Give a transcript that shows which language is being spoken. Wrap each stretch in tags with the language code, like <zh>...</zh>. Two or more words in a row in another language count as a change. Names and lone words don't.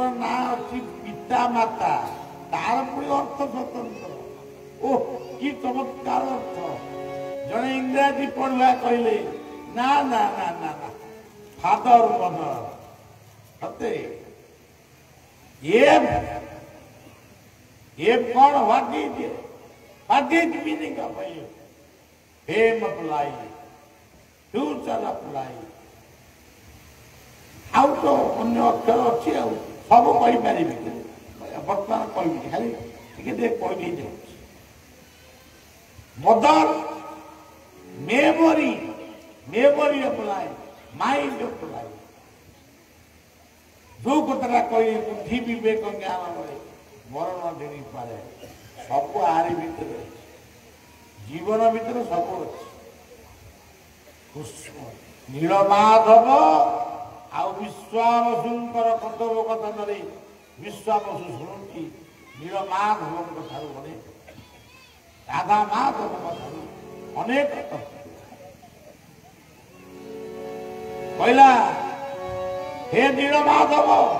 <or>ନାଁ ଅଛି ପିତା ମାତା ତାର ପୁଣି ଅର୍ଥ ସ୍ୱତନ୍ତ୍ର ଓ କି ଚମତ୍କାର ଅର୍ଥ ଜଣେ ଇଂରାଜୀ ପଢୁଆ କହିଲେ ନା ନା ନା ନା ନା</or> <en>father mother</en> <or>ସତେ କଣ</or> <en>what is meaning of life? Fame of life, future of life.</en> <or>ଆଉ ତ ଅନ୍ୟ ଅକ୍ଷର ଅଛି ଆଉ ସବୁ କହିପାରିବି ବର୍ତ୍ତମାନ କହିବି ଖାଲି ଟିକେ ଟିକେ କହିଦେଇ ଯାଉଛି ମଦର</or> <en>memory of life, mind of life.</en> <or>ଯୋଉ କଥାଟା କହିଲେ ବୁଦ୍ଧି ବିବେକ ଜ୍ଞାନ ମିଳେ ମରଣ ଦେଇପାରେ ସବୁ ଆରି ଭିତରେ ଅଛି ଜୀବନ ଭିତରେ ସବୁ ଅଛି ନୀଳମାଧବ ଆଉ ବିଶ୍ୱାବସୁଙ୍କର କଥୋପକଥନରେ ବିଶ୍ୱାବସୁ ଶୁଣୁଛି ନୀଳମାଧବଙ୍କ ଠାରୁ ଅନେକ ରାଧା ମାଧବଙ୍କ ଠାରୁ ଅନେକ କହିଲା हे ନୀଳମାଧବ</or>